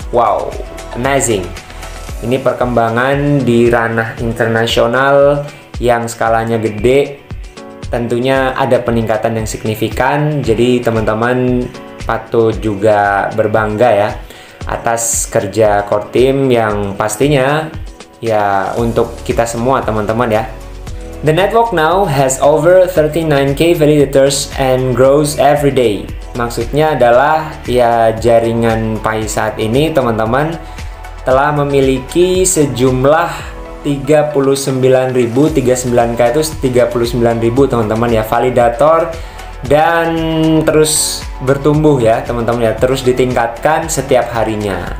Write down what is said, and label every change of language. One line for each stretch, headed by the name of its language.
English: Wow, amazing.
Indonesian: Ini perkembangan di ranah internasional yang skalanya gede, tentunya ada peningkatan yang signifikan. Jadi teman-teman patut juga berbangga ya atas kerja core team yang pastinya ya untuk kita semua teman-teman ya.
English: The network now has over 39k validators and grows every day.
Indonesian: Maksudnya adalah ya jaringan Pi saat ini teman-teman telah memiliki sejumlah 39.039k itu 39.000 teman-teman ya validator, dan terus bertumbuh ya teman-teman ya, terus ditingkatkan setiap harinya.